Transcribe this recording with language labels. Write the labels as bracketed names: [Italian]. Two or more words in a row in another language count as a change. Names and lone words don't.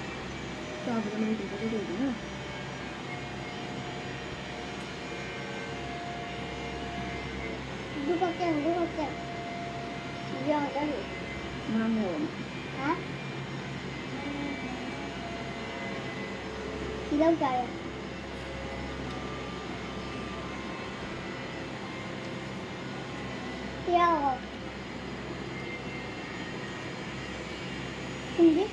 [Vietnamese] Sao vậy mấy cái gì nữa? [Korean] 누구 걱정, 누구 걱정. 이형 저기. [Vietnamese] Ngon. Hả? Đi đâu trời à? Đi đâu rồi? Không biết.